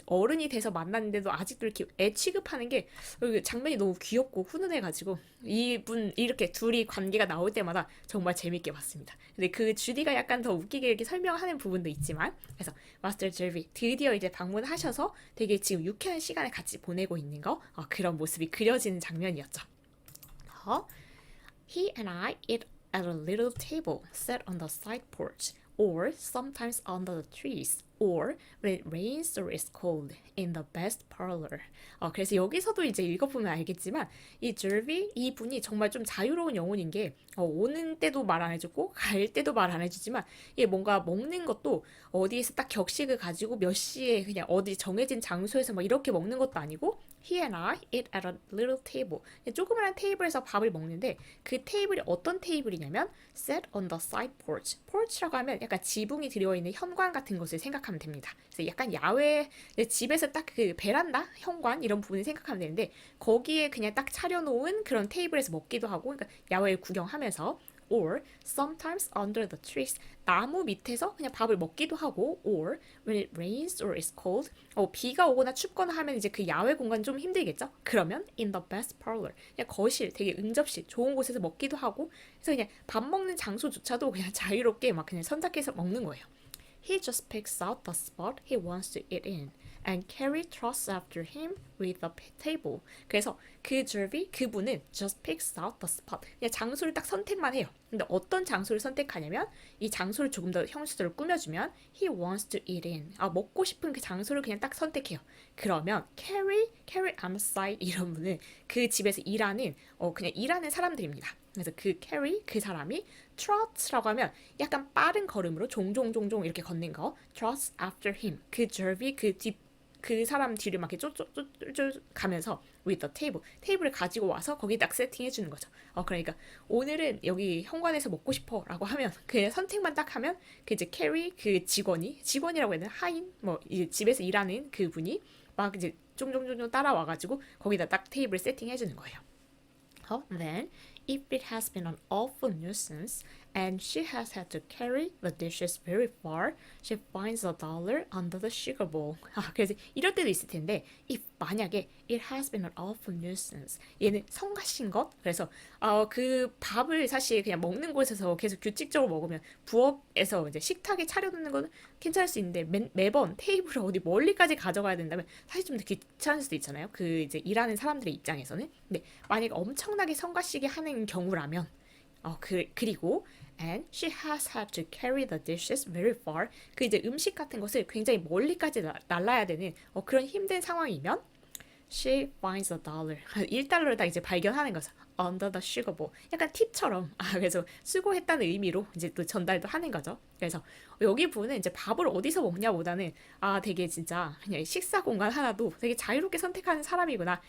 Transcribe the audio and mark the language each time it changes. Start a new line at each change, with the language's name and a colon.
Korean: 어른이 돼서 만났는데도 아직도 이렇게 애 취급하는 게 장면이 너무 귀엽고 훈훈해가지고 이분 이렇게 둘이 관계가 나올 때마다 정말 재밌게 봤습니다. 근데 주디가 약간 더 웃기게 이렇게 설명하는 부분도 있지만 그래서 마스터 제비 드디어 이제 방문하셔서 되게 지금 유쾌한 시간을 같이 보내고 있는 거 그런 모습이 그려지는 장면이었죠.
English: He and I eat at a little table set on the side porch. or sometimes under the trees, or when it rains or is cold in the best parlor.
Korean: 그래서 여기서도 이제 읽어보면 알겠지만 이 줄비 이분이 정말 좀 자유로운 영혼인 게 오는 때도 말 안 해주고 갈 때도 말 안 해주지만 이게 뭔가 먹는 것도 어디에서 딱 격식을 가지고 몇 시에 그냥 어디 정해진 장소에서 막 이렇게 먹는 것도 아니고
English: He and I eat at a little table.
Korean: 조그마한 테이블에서 밥을 먹는데 그 테이블이 어떤 테이블이냐면
English: set on the side porch.
Korean: porch라고 하면 약간 지붕이 들어있는 현관 같은 것을 생각하면 됩니다. 그래서 약간 야외 집에서 딱 그 베란다, 현관 이런 부분을 생각하면 되는데 거기에 그냥 딱 차려놓은 그런 테이블에서 먹기도 하고 그러니까 야외 구경하면서
English: or sometimes under the trees
Korean: 나무 밑에서 그냥 밥을 먹기도 하고
English: or when it rains or is cold
Korean: 비가 오거나 춥거나 하면 이제 그 야외 공간 좀 힘들겠죠? 그러면
English: in the best parlor
Korean: 그냥 거실 되게 응접실 좋은 곳에서 먹기도 하고 그래서 그냥 밥 먹는 장소조차도 그냥 자유롭게 막 그냥 선택해서 먹는 거예요.
English: He just picks out the spot he wants to eat in and Carrie trots after him with the table.
Korean: 그래서 그 줄비 그분은
English: just picks out the spot.
Korean: 그냥 장소를 딱 선택만 해요. 근데 어떤 장소를 선택하냐면 이 장소를 조금 더 형식적으로 꾸며주면
English: he wants to eat in.
Korean: 먹고 싶은 그 장소를 그냥 딱 선택해요. 그러면 Carrie on the side 이런 분은 그 집에서 일하는 그냥 일하는 사람들입니다. 그래서 그 캐리 그 사람이 trot라고 하면 약간 빠른 걸음으로 종종 이렇게 걷는 거
English: trots after him
Korean: 그 절비 그 사람 뒤를 막 이렇게 쫓 가면서
English: with the table
Korean: 테이블을 가지고 와서 거기 딱 세팅해 주는 거죠. 그러니까 오늘은 여기 현관에서 먹고 싶어라고 하면 그냥 선택만 딱 하면 그 이제 캐리 그 직원이라고 해야 되나 하인 뭐 이제 집에서 일하는 그 분이 막 이제 종종 따라와가지고 거기다 딱 테이블 세팅해 주는 거예요.
English: Then if it has been an awful nuisance and she has had to carry the dishes very far, she finds $1 under the sugar bowl.
Korean: 그래서 이럴 때도 있을 텐데, if 만약에
English: it has been an awful nuisance,
Korean: 얘는 성가신 것. 그래서 그 밥을 사실 그냥 먹는 곳에서 계속 규칙적으로 먹으면 부엌에서 이제 식탁에 차려놓는 건 괜찮을 수 있는데 매번 테이블을 어디 멀리까지 가져가야 된다면 사실 좀 더 귀찮을 수도 있잖아요. 그 이제 일하는 사람들의 입장에서는. 근데 만약에 엄청나게 성가시게 하는 경우라면 그리고
English: and she has had to carry the dishes very far.
Korean: 그 이제 음식 같은 것을 굉장히 멀리까지 날라야 되는 그런 힘든 상황이면
English: she finds $1.
Korean: $1를 딱 이제 발견하는 거죠.
English: Under the sugar bowl.
Korean: 약간 팁처럼. 그래서 수고했다는 의미로 이제 또 전달도 하는 거죠. 그래서 여기 부분은 이제 밥을 어디서 먹냐보다는 되게 진짜 그냥 식사 공간 하나도 되게 자유롭게 선택하는 사람이구나.